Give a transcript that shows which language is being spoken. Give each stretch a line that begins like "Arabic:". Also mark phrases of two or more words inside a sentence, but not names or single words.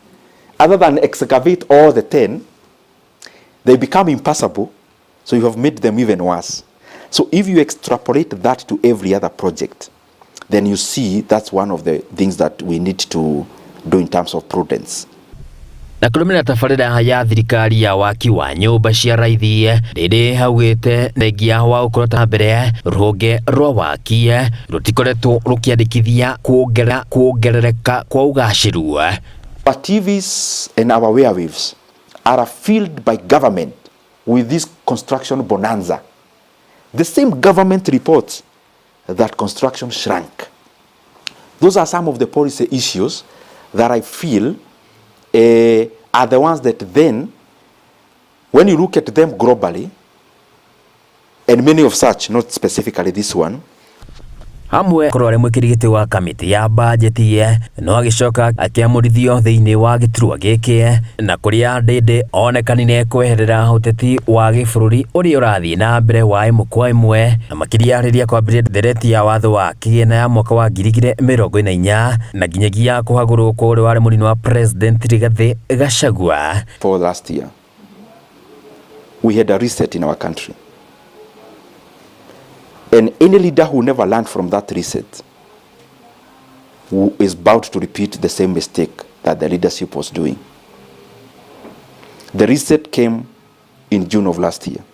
English: Other than excavate all the 10, they become impassable, so you have made them even worse. So if you extrapolate that to every other project, then you see that's one of the things that we need to do in terms of prudence.
Kikuyu: Na kurumira tabarĩra ya thirikari ya waki wa nyũmba cia raithi Ndindi haugite thengia wa gukorwo ta mbere rũhonge rwa waki rutikoretwo rukiandĩkithia kuongerereka kwa ugacĩru.
English: Our TVs and our airwaves are filled by government with this construction bonanza. The same government reports that construction shrank. Those are some of the policy issues that I feel are the ones that then, when you look at them globally, and many of such, not specifically this one.
Kikuyu: Hamwe korore mwikirigiti wa kamiti ya bajeti ye no agicoka akiamurithio thiini wa giturwa giki na kuria ndindi onekanine kweherera uteti wa gibũrũri uria urathii na mbere wa imwe kwa imwe na makiria riria kwambirie ndereti ya watho wa kigina ya mwaka wa 2024 na nginyagia kuhagũrwo kwa uria wari mũnini wa president Rigathi Gachagua.
English: For last year, we had a reset in our country. And any leader who never learned from that reset who is bound to repeat the same mistake that the leadership was doing. The reset came in June of last year.